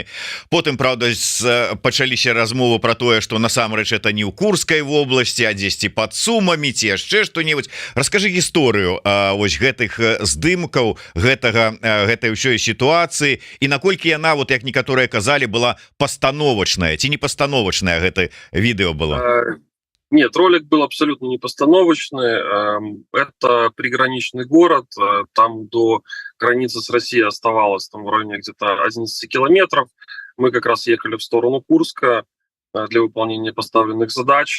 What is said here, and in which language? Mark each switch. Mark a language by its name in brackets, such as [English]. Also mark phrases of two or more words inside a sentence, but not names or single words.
[Belarusian] Потым, правда, пачаліся размовы про тое, што насамрэч это не ў Курскай вобласці, а дзесьці пад Сумамі ці яшчэ што-небудзь. Раскажы гісторыю вось гэтых здымкаў гэтай ўсёй сітуацыі і наколькі яна, вот як некаторыя казалі, была пастановачная ці не пастановачная гэта відэо было? [Russian] Нет, ролик был абсолютно не постановочный. Это приграничный город, там до границы с Россией оставалось там в районе где-то 11 километров. Мы как раз ехали в сторону Курска для выполнения поставленных задач.